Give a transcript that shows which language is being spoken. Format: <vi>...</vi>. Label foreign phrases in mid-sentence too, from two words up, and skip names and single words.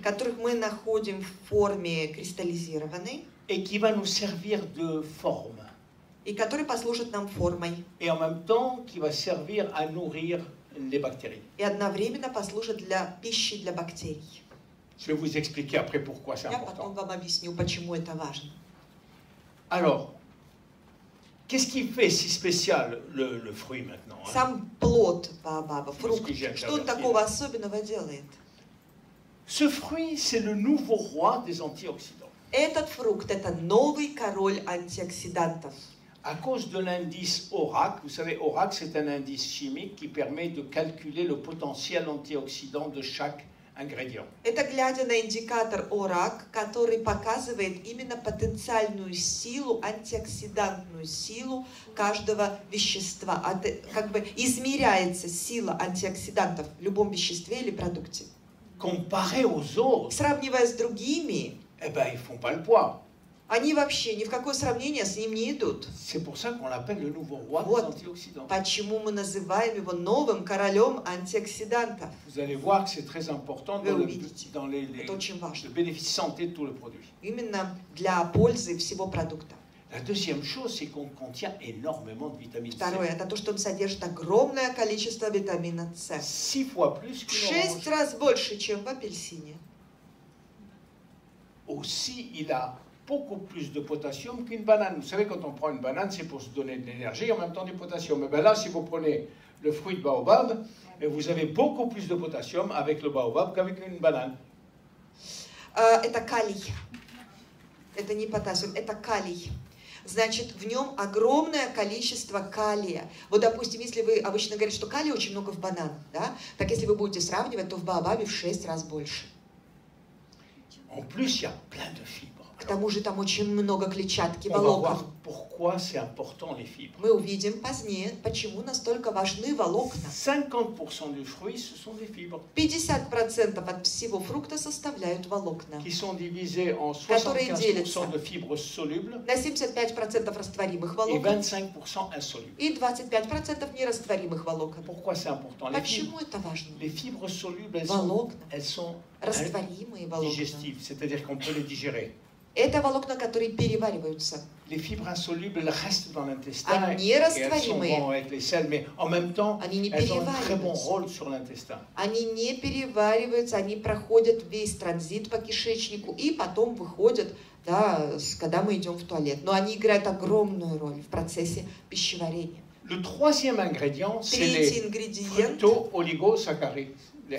<ru>которых мы находим в форме кристаллизированной</ru> <fr>et qui va nous servir de forme.</fr> <ru>и которые послужат нам формой</ru> <fr>Et en même temps, qui va servir à nourrir les bactéries.</fr> <ru>и одновременно послужат для пищи для бактерий.</ru> <fr>Je vais vous expliquer après pourquoi c'est</fr> <ru>Я потом</ru> <fr>important.</fr> <ru>вам объясню, почему это важно.</ru> <fr>Alors, Qu'est-ce qui fait si spécial le fruit maintenant, hein?</fr> <ru>Сам плод баобаба, фрукт, Скажи, что он такого особенного делает?</ru> <fr>Ce fruit, c'est le nouveau roi des antioxydants.</fr> <ru>Этот фрукт – это новый король антиоксидантов.</ru> <fr>À cause de l'indice ORAC, vous savez, ORAC, c'est un indice chimique qui permet de calculer le potentiel antioxydant de chaque ingrédient.</fr> <ru>Это глядя на индикатор ОРАК, который показывает именно потенциальную силу, антиоксидантную силу каждого вещества. Как бы измеряется сила антиоксидантов в любом веществе или продукте.</ru> <fr>Comparé aux autres,</fr> <ru>Сравнивая с другими,</ru> <fr>eh ben, ils font pas le poids.</fr> <ru>они вообще ни в какое сравнение с ним не идут.</ru> <fr>C'est pour ça qu'on l'appelle le nouveau roi des</fr> <ru>Вот</ru> <fr>antioxydants.</fr> <ru>почему мы называем его новым королем антиоксидантов.</ru> <fr>Vous allez voir que c'est très important</fr> <ru>Вы</ru> <fr>dans</fr> <ru>увидите. Это очень важно.</ru> <fr>le bénéfice santé de tout le produit.</fr> <ru>Именно для пользы всего продукта.</ru> <fr>La deuxième chose, c'est qu'on contient énormément de vitamine C.</fr> <ru>Второе, это то, что он содержит огромное количество витамина С.</ru> <fr>6 fois plus</fr> <ru>В qu'une 6</ru> <fr>orange.</fr> <ru>раз больше, чем в апельсине.</ru> <fr>Aussi, il a beaucoup plus de potassium qu'une banane. Vous savez, quand on prend une banane, c'est pour se donner de l'énergie et en même temps du potassium. Et bien là, si vous prenez le fruit de baobab, vous avez beaucoup plus de potassium avec le baobab qu'avec une banane.</fr> <ru>Это калий. Это не потассиум, это калий. Значит, в нем огромное количество калия. Вот, допустим, если вы обычно говорите, что калия очень много в бананах, да? Так если вы будете сравнивать, то в баобабе в 6 раз больше.</ru> <fr>En plus, il y a plein de fibres.</fr> <ru>К тому же там очень много клетчатки,</ru> <fr>On va voir</fr> <ru>волокон.</ru> <fr>pourquoi c'est important les fibres.</fr> <ru>Мы увидим позднее, почему настолько важны волокна.</ru> <fr>50% du fruit, ce sont des fibres</fr> <ru>50% от всего фрукта составляют волокна,</ru> <fr>qui sont divisées en</fr> <ru>Которые</ru> <fr>75%</fr> <ru>делятся.</ru> <fr>de fibres solubles</fr> <ru>на 75% растворимых</ru> <fr>et</fr> <ru>волокон</ru> <fr>25% insolubles.</fr> <ru>и 25% нерастворимых волокон.</ru> <fr>Pourquoi c'est important?</fr> <ru>Почему это важно?</ru> <fr>Les fibres solubles,</fr> <ru>Волокна,</ru> <fr>elles sont</fr> <ru>растворимые волокна.</ru> <fr>digestives, c'est-à-dire qu'on peut les digérer.</fr> <ru>Это волокна, которые перевариваются.</ru> <fr>Les fibres insolubles, elles restent dans l'intestin</fr> <ru>Ah, et elles sont нерастворимые.</ru> <fr>bonnes avec les sels, mais en même temps,</fr> <ru>Они не</ru> <fr>elles ont un très bon</fr> <ru>перевариваются.</ru> <fr>rôle sur l'intestin.</fr> <ru>Они не перевариваются, они проходят весь транзит по кишечнику и потом выходят, да, когда мы идем в туалет. Но они играют огромную роль в процессе пищеварения.</ru> <fr>Le troisième ingrédient, c'est</fr> <ru>Третий</ru> <fr>les</fr> <ru>ингредиент</ru> <fr>fructo-oligosaccharides, les FOS.</fr>